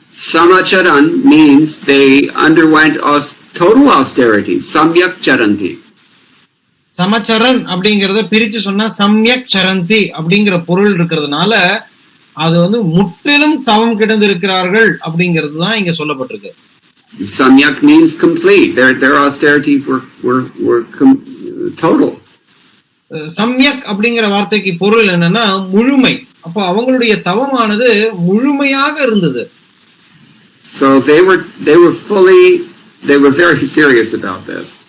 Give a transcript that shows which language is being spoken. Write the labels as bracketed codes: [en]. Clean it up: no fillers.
[en] Samacharan means they underwent total austerity. [sa] Samyak charanti. [ta] சமச்சரன் அப்படிங்கறத பிரிச்சு சொன்னா சம்யக் சரந்தி அப்படிங்கிற பொருள் இருக்கிறதுனால அது வந்து முற்றிலும் தவம் கிடந்து இருக்கிறார்கள் அப்படிங்கிறது தான் இங்க சொல்லப்பட்டிருக்கு. [en] Samyak means complete. Their austerities were total. [ta] சம்யக் அப்படிங்கிற வார்த்தைக்கு பொருள் என்னன்னா முழுமை. அப்போ அவங்களுடைய தவமானது முழுமையாக இருந்தது. [en] So they were very serious about this.